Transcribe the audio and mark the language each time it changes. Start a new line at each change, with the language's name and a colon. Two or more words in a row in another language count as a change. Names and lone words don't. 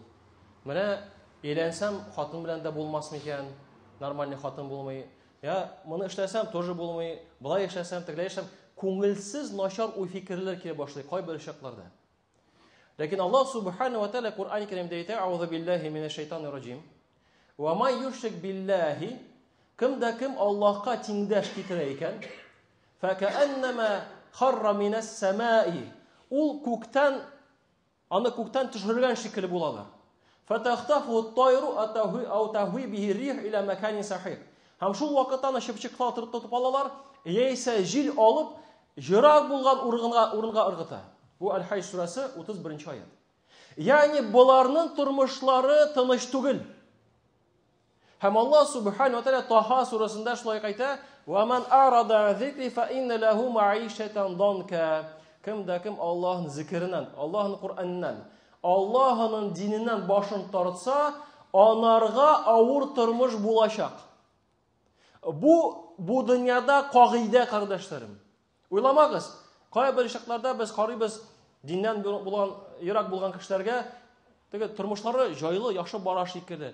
Tatar: Менә өйләнсәм, хатын белән дә булмасмы икән, нормаль хатын булмый. Я моны эшләсәм, тоже булмый. Булай эшләсәм, тегеләй эшләсәм, күңелсез начар уй фикерләр килә башлый кайбер чакларда. Ләкин
Arabic: الله سبحانه وتعالى
Tatar: Кур'ан-ы Кәримдә әйтә:
Arabic: "أعوذ بالله من الشيطان الرجيم. ومن يشرك بالله"
Tatar: Кемдә кем Аллаһка тиңдәш китерә икән,
Arabic: فكأنما خر من السماء.
Tatar: Ул күктән, аны күктән төшергән шикелле булалар.
Arabic: فتخطفه الطير أو تهوي به الريح إلى مكان سحيق.
Tatar: Һәм шул вакытта аны чыпчыклар тотып алалар, яисә җил алып, җирак булган урынга ыргыта. Бу Аль-Хajj сурасы 31-нче аят. Ягъни буларның тормышлары тыныч түгел. Һәм
Arabic: الله سبحانه وتعالى
Tatar: Таха сурасында шулай әйтә:
Arabic: "ومن أعرض عن ذكري فإن له معيشة ضنكا."
Tatar: Кемдә кем Аллаһның зикреннән, Аллаһның Кур'аннан, Аллаһның диненнән башын тартса, анарга авыр тормыш булачак. Бу дөньяда кагыйдә, кардәшләрем. Уйламагыз, кайбер чакларда без карыйбыз диннән булган, ерак булган кешеләргә, теге тормышлары җайлы, яхшы бара шикелле.